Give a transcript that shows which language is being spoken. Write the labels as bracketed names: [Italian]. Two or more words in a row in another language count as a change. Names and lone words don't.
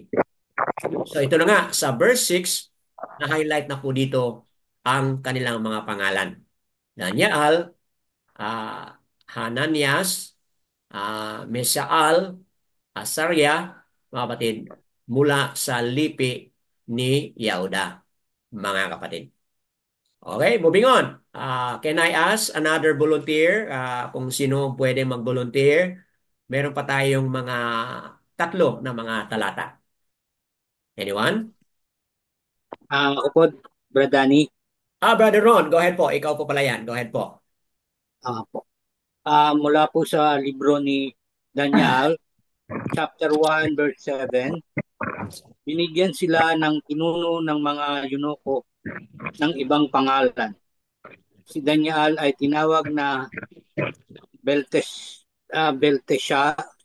[Filipino] So ito na nga, sa verse 6, na-highlight na po dito ang kanilang mga pangalan. Daniel, Hananias, Mesaal, Asaria, mga kapatid, mula sa lipi ni Yahuda, mga kapatid. [English] Okay, moving on. Can I ask another volunteer? [Filipino] Kung sino pwede mag-volunteer? Meron pa tayong mga tatlo na mga talata. [English] Anyone? [Filipino] Ako po, Brad Danny. [English] Brother Ron, go ahead [Filipino] po. Ikaw po pala yan. [English] Go ahead po. [Filipino] Po. Mula po sa libro ni Daniel, chapter 1, verse 7, binigyan sila ng pinuno ng mga yunoko ng ibang pangalan. Si Daniel ay tinawag na Belteshazzar.